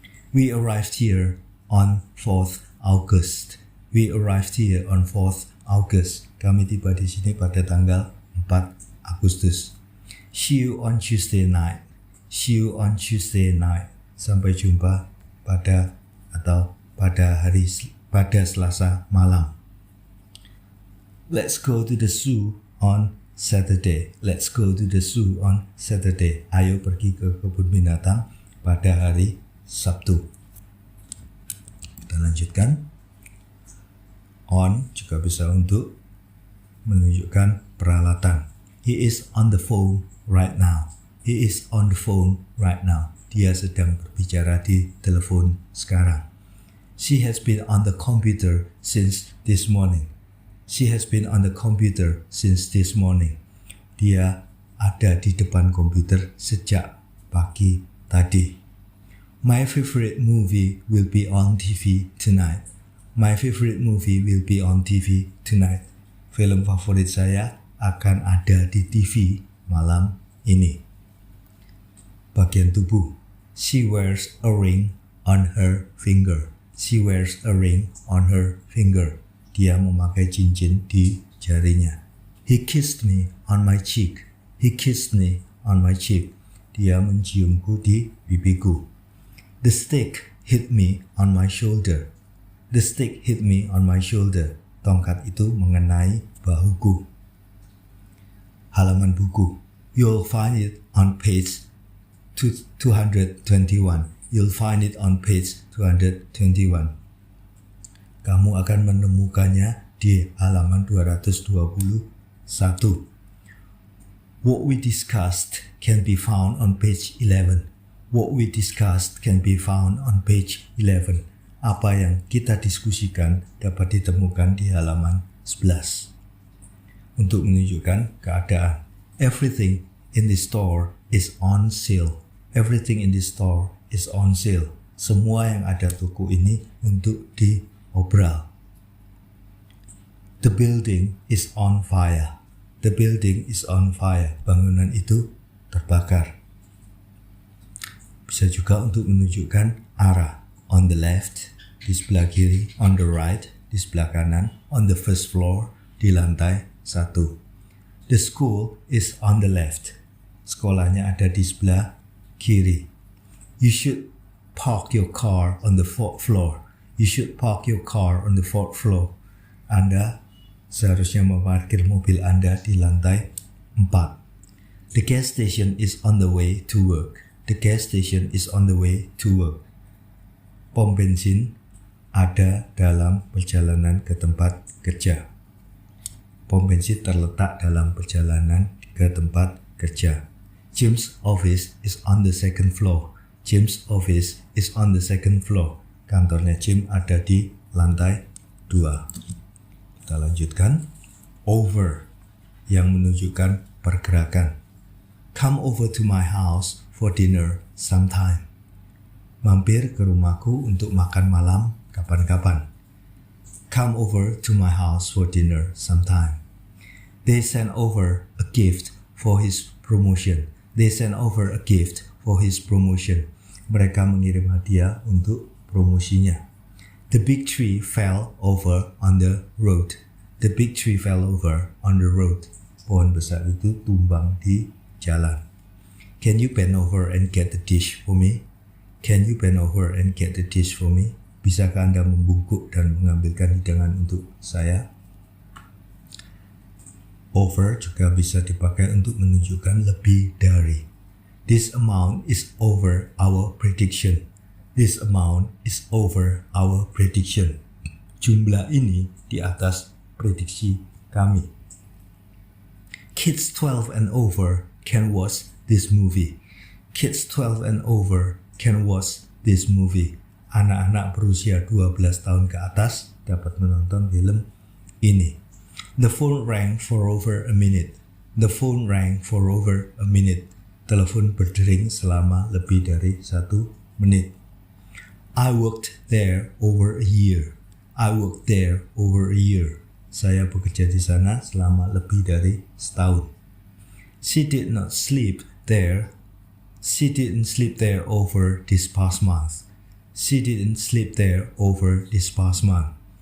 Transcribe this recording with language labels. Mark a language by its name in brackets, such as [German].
[English] We arrived here on 4th August. We arrived here on 4th August. [Indonesian] Kami tiba di sini pada tanggal 4 Agustus. [English] See you on Tuesday night. See you on Tuesday night. [Indonesian] Sampai jumpa pada Selasa malam. [English] Let's go to the zoo on Saturday. Let's go to the zoo on Saturday. [Indonesian] Ayo pergi ke kebun binatang pada hari Sabtu. Kita lanjutkan. On juga bisa untuk menunjukkan peralatan. [English] He is on the phone right now. He is on the phone right now. [Indonesian] Dia sedang berbicara di telepon sekarang. [English] She has been on the computer since this morning. She has been on the computer since this morning. [Indonesian] Dia ada di depan komputer sejak pagi tadi. [English] My favorite movie will be on TV tonight. My favorite movie will be on TV tonight. [Indonesian] Film favorit saya akan ada di TV malam ini. Bagian tubuh. [English] She wears a ring on her finger. She wears a ring on her finger. [Indonesian] Dia memakai cincin di jarinya. [English] He kissed me on my cheek. He kissed me on my cheek. [Indonesian] Dia menciumku di pipiku. [English] The stick hit me on my shoulder. The stick hit me on my shoulder. [Indonesian] Tongkat itu mengenai bahuku. Halaman buku. [English] You'll find it on page 221. You'll find it on page 221. [Indonesian] Kamu akan menemukannya di halaman 221. [English] What we discussed can be found on page 11. What we discussed can be found on page 11. [Indonesian] Apa yang kita diskusikan dapat ditemukan di halaman 11. Untuk menunjukkan keadaan. [English] Everything in the store is on sale. Everything in the store is on sale. [Indonesian] Semua yang ada toko ini untuk diobral. [English] The building is on fire. The building is on fire. [Indonesian] Bangunan itu terbakar. Bisa juga untuk menunjukkan arah. [English] On the left, [Indonesian] di sebelah kiri. [English] On the right, [Indonesian] di sebelah kanan. [English] On the first floor, [Indonesian] di lantai 1. [English] The school is on the left. [Indonesian] Sekolahnya ada di sebelah kiri. [English] You should park your car on the 4th floor. You should park your car on the 4th floor. [Indonesian] Anda seharusnya memarkir mobil Anda di lantai 4. [English] The gas station is on the way to work. The gas station is on the way to work. [Indonesian] Pom bensin ada dalam perjalanan ke tempat kerja. Pom bensin terletak dalam perjalanan ke tempat kerja. [English] Jim's office is on the 2nd floor. Jim's office is on the 2nd floor. [Indonesian] Kantornya Jim ada di lantai 2. Kita lanjutkan. Over yang menunjukkan pergerakan. [English] Come over to my house for dinner sometime. [Indonesian] Mampir ke rumahku untuk makan malam kapan-kapan. [English] Come over to my house for dinner sometime. They sent over a gift for his promotion. They sent over a gift for his promotion. [Indonesian] Mereka mengirim hadiah untuk promosinya. [English] The big tree fell over on the road. The big tree fell over on the road. [Indonesian] Pohon besar itu tumbang di jalan. [English] Can you bend over and get the dish for me? Can you bend over and get the dish for me? [Indonesian] Bisakah Anda membungkuk dan mengambilkan hidangan untuk saya? Over juga bisa dipakai untuk menunjukkan lebih dari. [English] This amount is over our prediction. This amount is over our prediction. [Indonesian] Jumlah ini di atas prediksi kami. [English] Kids 12 and over can watch this movie. Kids 12 and over can watch this movie. [Indonesian] Anak-anak berusia 12 tahun ke atas dapat menonton film ini. [English] The phone rang for over a minute. The phone rang for over a minute. [Indonesian] Telepon berdering selama lebih dari 1 menit. [English] I worked there over a year. I worked there over a year. [Indonesian] Saya bekerja di sana selama lebih dari setahun. [English] She did not sleep there. She didn't sleep there over this past month. She didn't sleep there over this past month.